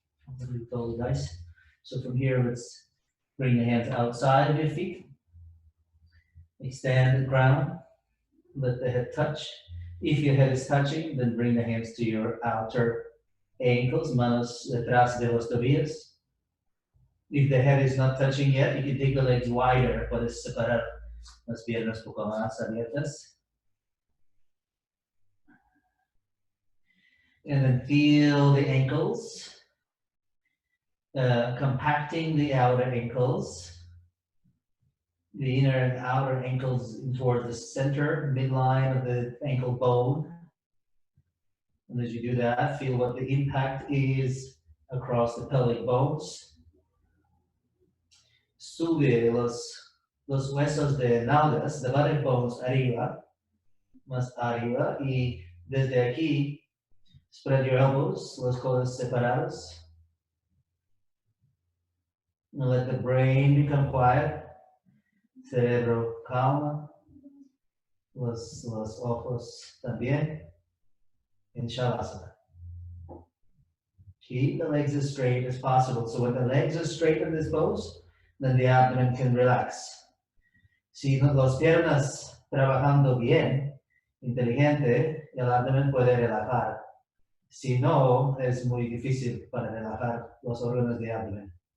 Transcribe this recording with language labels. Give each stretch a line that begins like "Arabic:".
English: What do you call it, guys? So from here, let's bring the hands outside of your feet. Extend the ground. Let the head touch. If your head is touching, then bring the hands to your outer ankles,
Spanish: manos detrás de los tobillos.
English: If the head is not touching yet, you can take the legs wider.
Spanish: Puedes separar las piernas un poco más abiertas.
English: And then feel the ankles, compacting the outer ankles, the inner and outer ankles towards the center, midline of the ankle bone. And as you do that, feel what the impact is across the pelvic bones.
Spanish: Sube los huesos de nalgas,
English: the buttock bones
Spanish: arriba, más arriba, y desde aquí,
English: spread your elbows,
Spanish: los codos separados.
English: And let the brain become quiet.
Spanish: Cerebro calma. Los ojos también. In Shavasana.
English: Keep the legs as straight as possible. So when the legs are straight in this pose, then the abdomen can relax.
Spanish: Si las piernas trabajando bien, inteligente, el abdomen puede relajar. Si no, es muy difícil para relajar los órganos de abdomen.